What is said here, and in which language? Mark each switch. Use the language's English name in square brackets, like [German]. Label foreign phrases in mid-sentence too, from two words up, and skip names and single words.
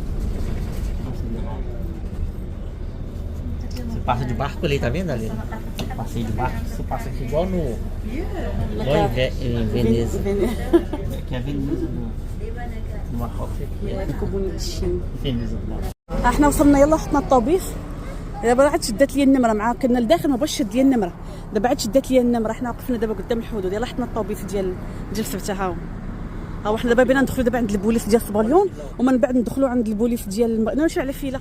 [Portuguese] Você passa de barco ali, tá vendo ali? Passeio de barco, você passa aqui igual em Veneza. Aqui é Veneza no Marrocos. Ficou bonitinho. Veneza no Marrocos. [Arabic] احنا وصلنا، يلا حطنا الطوبيس. دابا عاد شدات لي النمره، مع كنا لداخل ما بغاش شد لي النمره، دابا عاد شدات لي النمره. حنا وقفنا دابا قدام الحدود، يلا حطنا الطوبيس ديال سبته. ها حنا دابا بينا ندخلوا دابا عند البوليس ديال صباليون، ومن بعد ندخلوا عند البوليس ديال نمشيو على فيلا.